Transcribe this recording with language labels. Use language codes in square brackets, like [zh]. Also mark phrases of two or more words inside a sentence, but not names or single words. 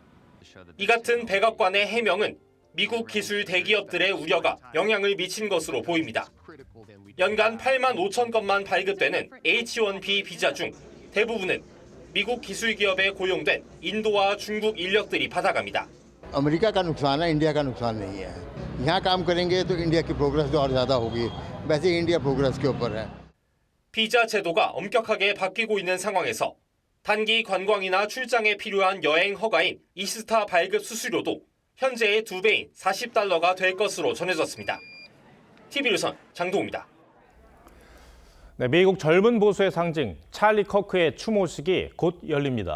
[ko] 이 같은 백악관의 해명은 미국 기술 대기업들의 우려가 영향을 미친 것으로 보입니다. 연간 8만 5천 건만 발급되는 H-1B 비자 중 대부분은 미국 기술 기업에 고용된 인도와 중국 인력들이 받아갑니다. [hi] अमेरिका का नुकसान है, इंडिया का नुकसान नहीं है। यहाँ काम करेंगे तो इंडिया की प्रोग्रेस और ज़्यादा होगी। वैसे इंडिया प्रोग्रेस के ऊपर है। [ko] 비자 제도가 엄격하게 바뀌고 있는 상황에서 단기 관광이나 출장에 필요한 여행 허가인 이스타 발급 수수료도 현재의 2배인 40달러가 될 것으로 전해졌습니다. TV조선 장동우입니다. 네, 미국 젊은 보수의 상징 찰리 커크의 추모식이 곧 열립니다.